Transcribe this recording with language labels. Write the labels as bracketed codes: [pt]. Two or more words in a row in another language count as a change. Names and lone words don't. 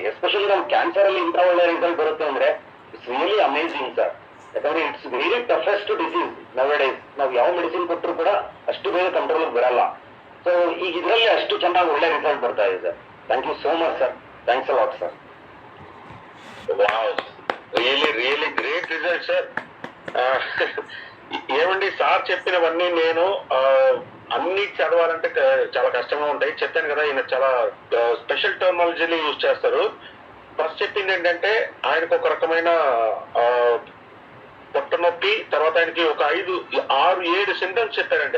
[kn] ಎಸ್ಪೆಷಲಿ ನಾವು ಕ್ಯಾನ್ಸರ್ ಅಲ್ಲಿ ಇಂಥ ಒಳ್ಳೆ ರಿಸಲ್ಟ್ ಬರುತ್ತೆ ಅಂದ್ರೆ [en] it's really amazing sir. ಯಾಕಂದ್ರೆ it's very toughest disease now days. [kn] ನಾವು ಯಾವ ಮೆಡಿಸಿನ್ ಕೊಟ್ಟರು ಕೂಡ ಅಷ್ಟು ಬೇಗ ಕಂಟ್ರೋಲ್ ಬರಲ್ಲ. ಸೊ ಈಗ ಇದರಲ್ಲಿ ಅಷ್ಟು ಚೆನ್ನಾಗಿ ಒಳ್ಳೆ ರಿಸಲ್ಟ್ ಬರ್ತಾ ಇದೆ ಸರ್. [en] thank you so much sir, thanks a lot sir. really great result sir. [te] ఏమండి సార్ చెప్పినవన్నీ నేను అన్ని చదవాలంటే చాలా కష్టంగా ఉంటాయి. చెప్పాను కదా, ఈయన చాలా స్పెషల్ టెర్మినాలజీని యూజ్ చేస్తారు. ఫస్ట్ చెప్పింది ఏంటంటే ఆయనకు ఒక రకమైన పొట్ట నొప్పి, తర్వాత ఆయనకి ఒక 5, 6, 7 సింటమ్స్ చెప్పారండి.